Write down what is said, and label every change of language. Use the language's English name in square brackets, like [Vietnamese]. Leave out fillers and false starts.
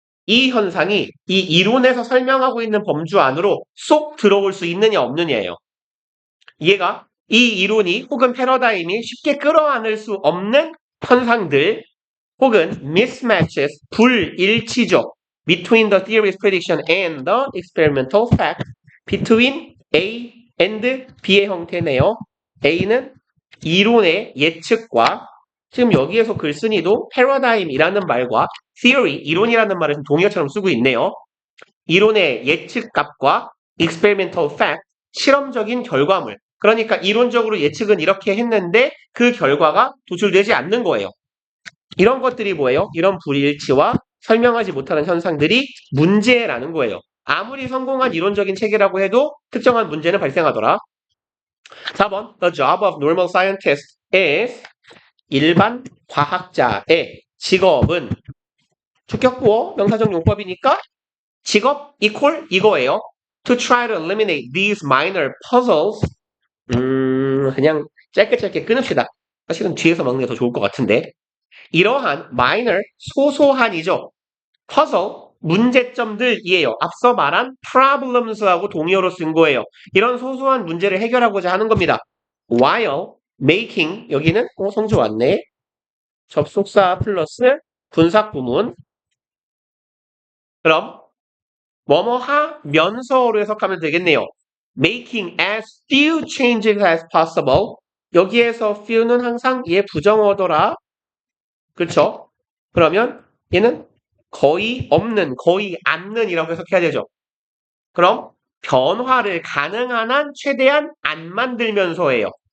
[Korean] 이 현상이 이 이론에서 설명하고 있는 범주 안으로 쏙 들어올 수 있느냐 없느냐예요. 이해가? 이 이론이 혹은 패러다임이 쉽게 끌어안을 수 없는 현상들 혹은 mismatches, 불일치죠. [English] between the theory's prediction and the experimental fact between A and B의 [Korean] 형태네요. A는 이론의 예측과 지금 여기에서 글쓴이도 패러다임이라는 말과 theory, 이론이라는 말을 좀 동의어처럼 쓰고 있네요. 이론의 예측값과 [English] experimental fact, [Korean] 실험적인 결과물. 그러니까 이론적으로 예측은 이렇게 했는데 그 결과가 도출되지 않는 거예요. 이런 것들이 뭐예요? 이런 불일치와 설명하지 못하는 현상들이 문제라는 거예요. 아무리 성공한 이론적인 체계라고 해도 특정한 문제는 발생하더라. 4번 [English] The job of normal scientist is [Korean] 일반 과학자의 직업은 주격보어 명사적 용법이니까 직업 equal 이거예요. [English] To try to eliminate these minor puzzles [Korean] 그냥 짧게 끊읍시다. 사실은 뒤에서 먹는 게 더 좋을 것 같은데 이러한 minor, 소소한이죠. puzzle, 문제점들이에요. 앞서 말한 problems하고 동의어로 쓴 거예요. 이런 소소한 문제를 해결하고자 하는 겁니다. [English] while making, [Korean] 여기는 성조 왔네. 접속사 플러스 분사구문. 그럼 뭐뭐 하면서로 해석하면 되겠네요. [English] making as few changes as possible. [Korean] 여기에서 few는 항상 얘 부정어더라. 그렇죠? 그러면 얘는 거의 없는, 거의 않는이라고 해석해야 되죠. 그럼 변화를 가능한 한 최대한 안 만들면서예요.